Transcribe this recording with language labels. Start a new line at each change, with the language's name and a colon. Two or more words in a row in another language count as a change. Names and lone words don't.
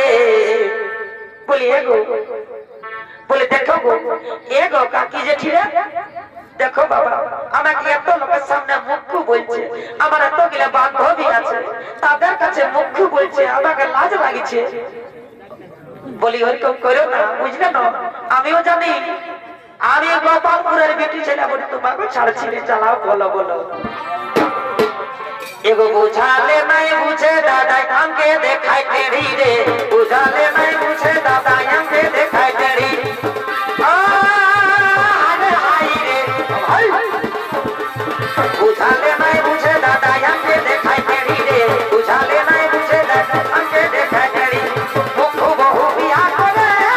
Bangla: বলি এগো, বলে দেখো গো এগো কাকি জেঠি রে, দেখো বাবা আমাকে এত লোকের সামনে মুখ্য বলছে, আমার এতগুলো বান্ধবী আছে তাদের কাছে মুখ্য বলছে, আমাকে লাজ লাগিছে। বলি ওরকম করো না, বুঝলে না? আমিও জানি আমি গোপালপুরের বেটি ছেলে বলি, তোমাকে ছাড়ছি, চালাও বলো বলো।
Bhojpuri: एगो बुझाले नहीं बुझे दादा हमके देखाई टेढ़ी रे बुझाले नहीं बुझे दादा हमके देखाई टेढ़ी अरे हाय रे बुझाले नहीं बुझे दादा हमके देखाई टेढ़ी रे बुझाले नहीं बुझे दादा हमके देखाई टेढ़ी मुख बहु बिया करे